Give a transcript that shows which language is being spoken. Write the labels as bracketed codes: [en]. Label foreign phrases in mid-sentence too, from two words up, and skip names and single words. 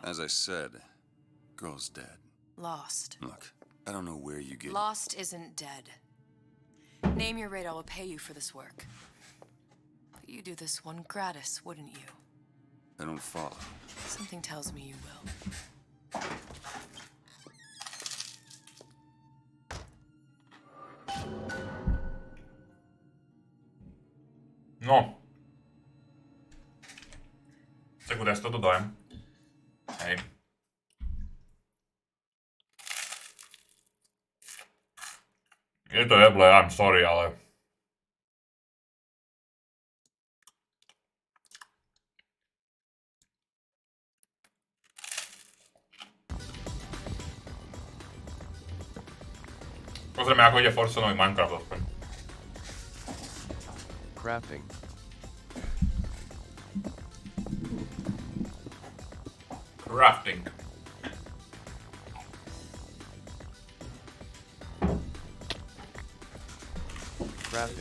[en] As I said, girl's dead. Lost. Look, I don't know where you get... Lost isn't dead. Name your rate, I will pay you for this work. But you do this one gratis, wouldn't you? I don't follow. Something tells me you will. No. [fi] Se kun tästä otetaan. Hei. Nyt on Eble, [en] I'm sorry, [sk] ale... Pozrieme, ako ide Forsonový Minecraft aspoň. [en] Crafting. Crafting. Crafting.